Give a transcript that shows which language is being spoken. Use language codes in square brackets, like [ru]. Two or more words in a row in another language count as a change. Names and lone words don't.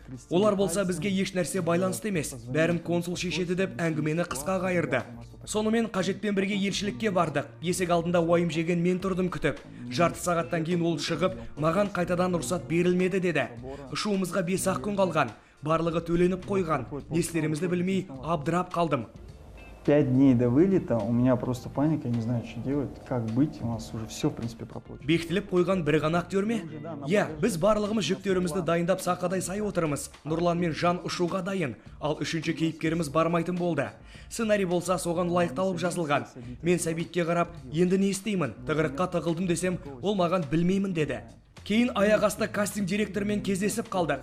[kk] Олар болса бізге еш нәрсе байланысты емес. Бәрін консул шешеді деп әңгімені қысқа қайырды. Сонымен қажетпен бірге елшілікке бардық. Есік алдында уайым жеген мен тұрдым күтіп. Жарты сағаттан кейін ол шығып, маған қайтадан рұқсат берілмеді деді. Ұшуымызға 5 күн қалған. Барлығы төленіп қойған. Не істерімізді білмей абдырап қалдым. [ru] 5 дней до вылета, у меня просто паника, я не знаю, что делать, как быть, у нас уже все, в принципе, проплачено. [kk] Бекітіліп қойған бір ғана актер ме? Біз барлығымыз жүктерімізді дайындап сақадай сай отырмыз. Нұрлан мен Жан ұшуға дайын, ал үшінші кейіпкеріміз бармайтын болды. Сценарий болса соған лайықталып жазылған. Мен Сәбитке қарап, енді не істеймін? Тығырыққа тығылдым десем, ол маған білмеймін деді. Кейін аяқ асты кастинг директормен кездесіп қалдық.